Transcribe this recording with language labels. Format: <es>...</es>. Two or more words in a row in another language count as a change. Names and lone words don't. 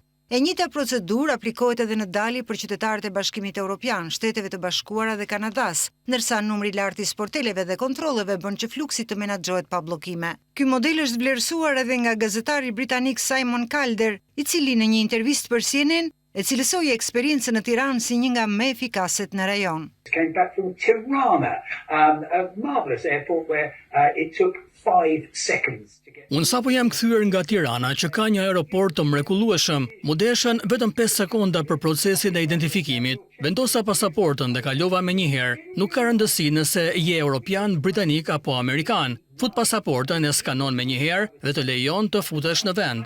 <sq>E njëjta procedurë aplikohet edhe në dalje për qytetarët e Bashkimit Evropian, Shteteve të Bashkuara dhe Kanadas, ndërsa numri i lartë i sporteleve dhe kontrolleve bën që fluksi të menaxhohet pa bllokime. Ky model është vlerësuar edhe nga gazetari britanik Simon Calder, i cili në një intervistë për CNN e cilësoi eksperiencën në Tiranë si një nga më efikaset në rajon.</sq> <en>Came back from Tirana, a marvelous airport where it took 5 seconds to get.</en> <sq>Unë sapo jam kthyer nga Tirana, që ka një aeroport të mrekullueshëm. Mu deshën vetëm 5 sekonda për procesin e identifikimit. Vendosa pasaportën dhe kalova menjëherë. Nuk ka rëndësi nëse je europian, britanik apo amerikan. Fut pasaportën e skanon menjëherë dhe të lejon të futesh në vend.</sq>